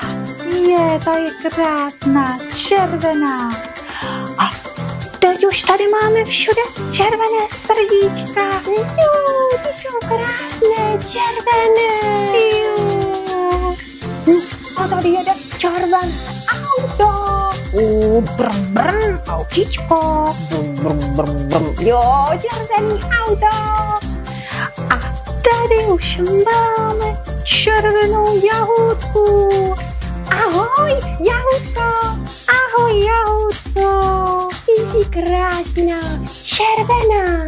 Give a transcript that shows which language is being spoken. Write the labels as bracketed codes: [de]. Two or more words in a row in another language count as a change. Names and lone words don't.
[cs] Ta je krásná, červená. A teď už tady máme všude červené srdíčka. Jo, ty jsou krásné, červené. Jo. A tady jede červené auto. Brum, brum, autíčko. Brum, brum, brum, brum. Jo, červený auto. A tady už máme červenou jahůdku. Ahoj, jahůdko. Ahoj, jahůdko. Ty jsi krásná, červená.